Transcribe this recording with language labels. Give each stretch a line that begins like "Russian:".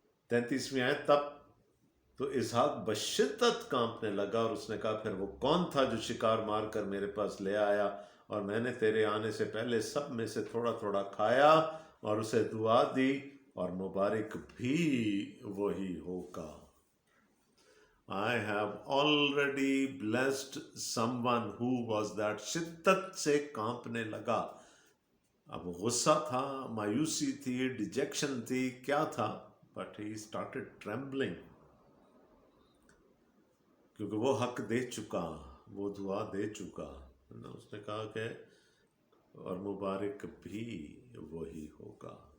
Hindi: 33वीं आयत, तब तो इसहाक बशिद्दत कांपने लगा और उसने कहा, फिर वो कौन था जो शिकार मार कर मेरे पास ले आया, और मैंने तेरे आने से पहले सब में से थोड़ा थोड़ा खाया और उसे दुआ दी, और मुबारक भी वही होगा।
English: I have already blessed someone who was that।
Hindi: शिद्दत से कांपने लगा। अब गुस्सा था, मायूसी थी, डिजेक्शन थी, क्या था,
English: but he started trembling,
Hindi: क्योंकि वो हक दे चुका, वो दुआ दे चुका ना। उसने कहा कि और मुबारक भी वही होगा।